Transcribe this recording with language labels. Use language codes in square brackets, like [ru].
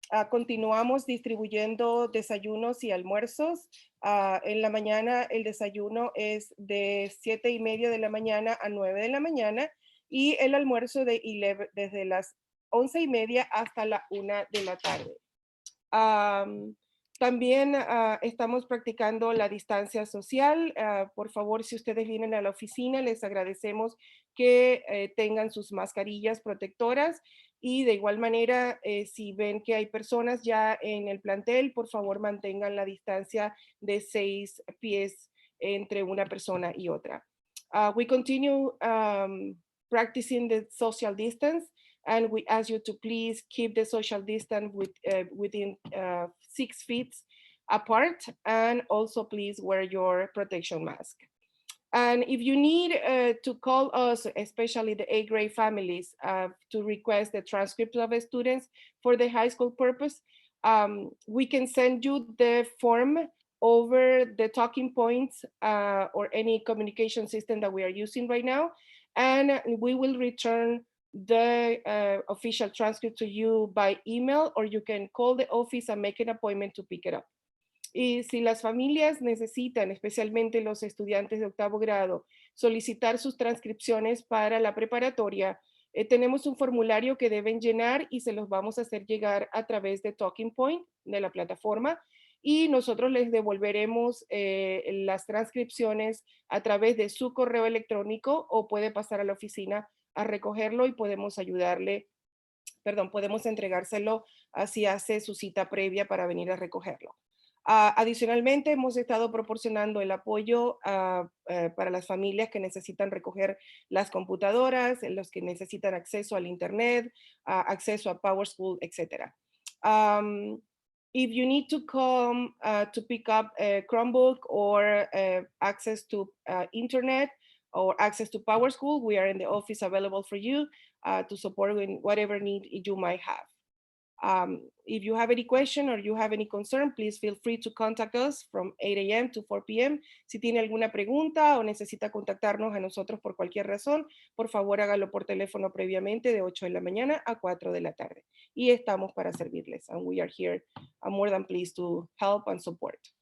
[es] Continuamos distribuyendo desayunos y almuerzos. En la mañana el desayuno es de 7:30 de la mañana a 9 de la mañana y el almuerzo desde las 11:30 hasta la 1 de la tarde. También estamos practicando la distancia social. Por favor, si ustedes vienen a la oficina, les agradecemos que tengan sus mascarillas protectoras y de igual manera, si ven que hay personas ya en el plantel, por favor mantengan la distancia de 6 pies entre una persona y otra. [en] We continue practicing the social distance, and we ask you to please keep the social distance within 6 feet apart, and also please wear your protection mask. And if you need to call us, especially the A grade families, to request the transcripts of the students for the high school purpose, we can send you the form over the talking points or any communication system that we are using right now. And we will return the official transcript to you by email, or you can call the office and make an appointment to pick it up. [es] Y si las familias necesitan, especialmente los estudiantes de octavo grado, solicitar sus transcripciones para la preparatoria, tenemos un formulario que deben llenar y se los vamos a hacer llegar a través de Talking Point, de la plataforma, y nosotros les devolveremos las transcripciones a través de su correo electrónico, o puede pasar a la oficina a recogerlo y podemos ayudarle podemos entregárselo si hace su cita previa para venir a recogerlo. Adicionalmente, hemos estado proporcionando el apoyo para las familias que necesitan recoger las computadoras, los que necesitan acceso al Internet, acceso a PowerSchool, etc. [en] If you need to come to pick up a Chromebook or access to Internet or access to PowerSchool, we are in the office available for you to support in whatever need you might have. If you have any question or you have any concern, please feel free to contact us from 8 a.m. to 4 p.m. [es] Si tiene alguna pregunta o necesita contactarnos a nosotros por cualquier razón, por favor hágalo por teléfono previamente de 8 de la mañana a 4 de la tarde. Y estamos para servirles. [en] And we are here more than pleased to help and support.